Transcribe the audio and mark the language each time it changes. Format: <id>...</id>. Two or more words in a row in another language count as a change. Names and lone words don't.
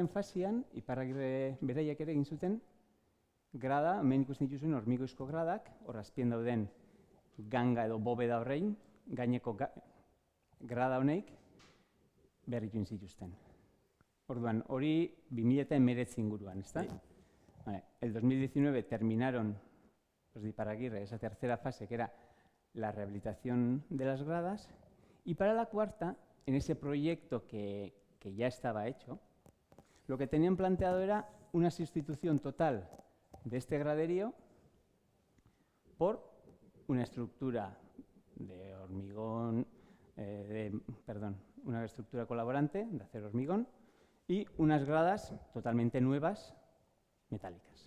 <eu>fasian, Iparragirre beraiek ere egin zuten, grada, hemen ikusten dituzuen hormigoizko gradak, hor azpien dauden ganga edo bobeda horrein, gaineko grada honeik, berritu zituzten. Orduan, hori 2019 inguruan,</eu> <es>¿está? El 2019 terminaron los de Iparragirre, esa tercera fase que era la rehabilitación de las gradas, y para la cuarta, en ese proyecto que ya estaba hecho, lo que tenían planteado era una sustitución total de este graderío por una estructura de hormigón, una estructura colaborante de acero hormigón y unas gradas totalmente nuevas, metálicas.</es>